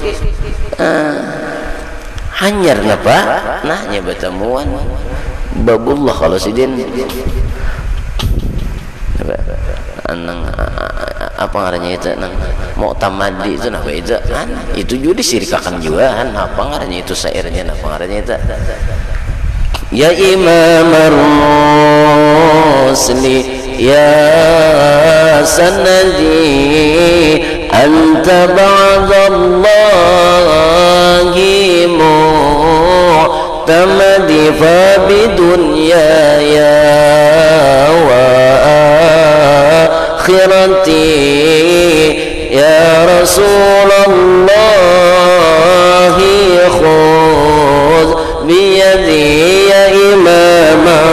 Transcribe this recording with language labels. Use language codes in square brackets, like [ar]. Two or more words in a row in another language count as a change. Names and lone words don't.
[bjn] Hanyar ngapa? Nahnya bertemuan babullah kalau sidin nang apa ngarannya itu nang mu'tamadi itu apa itu kan itu juga disirikakan juga kan apa ngarannya itu syairnya apa ngarannya itu [ar] يا إمام الرسل يا سندي أنت بعد الله معتمدي فبدنياي وآخرتي يا رسول الله خذ بيدي يا إمام